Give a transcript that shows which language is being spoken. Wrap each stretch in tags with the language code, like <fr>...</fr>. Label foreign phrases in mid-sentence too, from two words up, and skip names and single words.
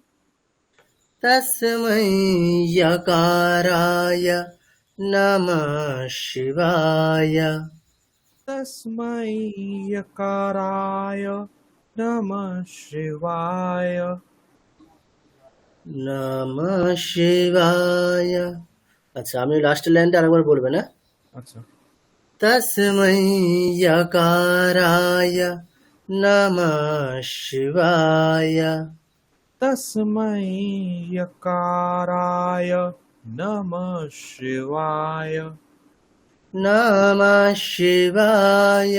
<sa>तस्मै यकाराय नमः शिवाय। तस्मै यकाराय नमः शिवाय নমঃ শিবায়।</sa> <bn>আচ্ছা, আমি লাস্টের লাইনটা আরেকবার বলবেন, হ্যাঁ? अच्छा</bn> <sa>তস্मै यकाराय नमः शिवाय। तस्मै यकाराय नमः शिवाय नमः शिवाय।</sa>